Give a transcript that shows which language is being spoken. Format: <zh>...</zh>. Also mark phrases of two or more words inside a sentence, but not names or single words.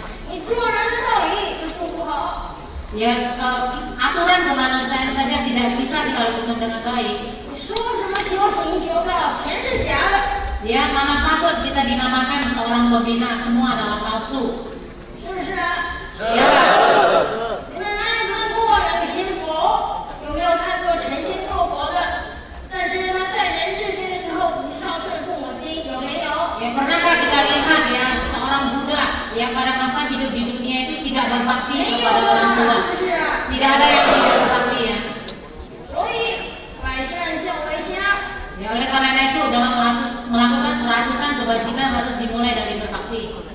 <id>Ya, aturan kemanusiaan saja tidak bisa dilakukan dengan baik. Ya, mana patut kita dinamakan seorang pembina, semua adalah palsu. Ya, kan?</id> <zh>有没有看过成仙做佛的？但是他在人世间的时候不孝顺父母亲，有没有？</zh> <id>Ya, pernahkah kita lihat ya seorang Buddha yang pada masa hidup di dunia itu tidak berbakti kepada orang tua? Tidak ada yang tidak berbakti ya. Ya, oleh karena itu dalam melakukan 100-an kebajikan harus dimulai dari berbakti.</id>